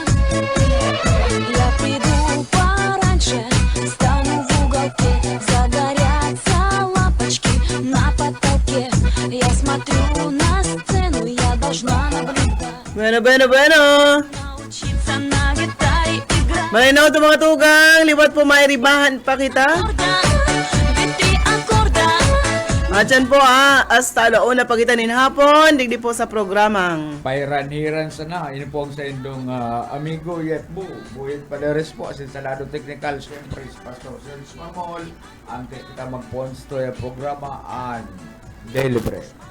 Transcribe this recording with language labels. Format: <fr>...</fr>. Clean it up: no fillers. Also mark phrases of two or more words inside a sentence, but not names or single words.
<ru>Я приду пораньше, стану в уголке. Загорятся лампочки на потолке. Я смотрю на сцену, я должна наблюдать.</ru> <es>Bueno.</es> <ru>Научиться на гитаре играть.</ru> <bik>Malinaw ito mga tugang, liwat po mairibahan pa kita.</bik> <ru>Ведь три аккорда.</ru> <bik>At yan po</bik> <es>hasta alauna</es> <bik>pagitan nin hapon, digdi po sa programang. Pairan-hiran sana. Yun po ang sa indong amigo Yetbo. Boyet Paderes po. Asin sa lado technical, siyempre, si Pastor Serge Mamol. Ang kita magponsto yung programa ang Daily Bread.</bik>